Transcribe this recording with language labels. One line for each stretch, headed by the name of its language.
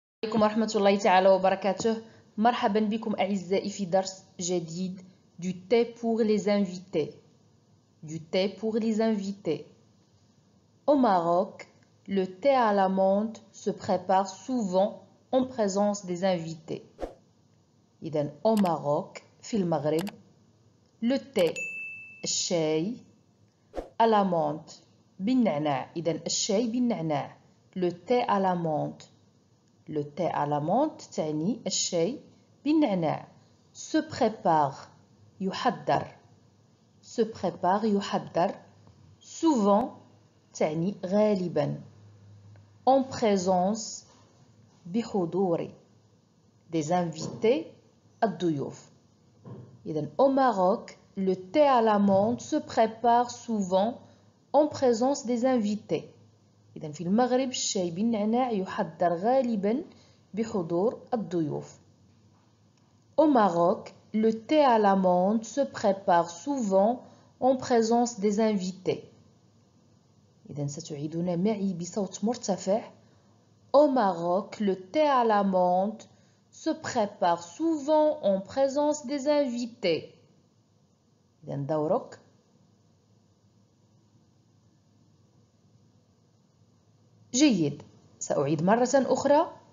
Arabic: عليكم ورحمة الله تعالى وبركاته. مرحبا بكم أعزائي في درس جديد
French: du thé pour les invités. Du thé pour les invités. Au Maroc, le thé à la menthe se prépare souvent en présence des invités.
Arabic: إذن
French: au Maroc,
Arabic: في المغرب,
French: le thé
Arabic: الشاي
French: à la menthe
Arabic: بالنعناع. إذن الشاي بالنعناع.
French: Le thé à la menthe. Le thé à la menthe
Arabic: تعني الشاي بالنعناع.
French: Se prépare
Arabic: يحضر.
French: Se prépare
Arabic: يحضر.
French: Souvent
Arabic: تعني غالبا.
French: En présence
Arabic: بحضور
French: des invités
Arabic: الضيوف. إذن
French: au Maroc, le thé à la menthe se prépare souvent en présence des invités.
Arabic: إذن في المغرب الشاي بالنعناع يحضر غالبا بحضور الضيوف.
French: Au Maroc, le thé à la menthe se prépare souvent en présence des invités.
Arabic: إذن ستعيدون معي بصوت مرتفع.
French: Au Maroc, le thé à la menthe se prépare souvent en présence des invités.
Arabic: إذن دورك. جيد. سأعيد مرة أخرى.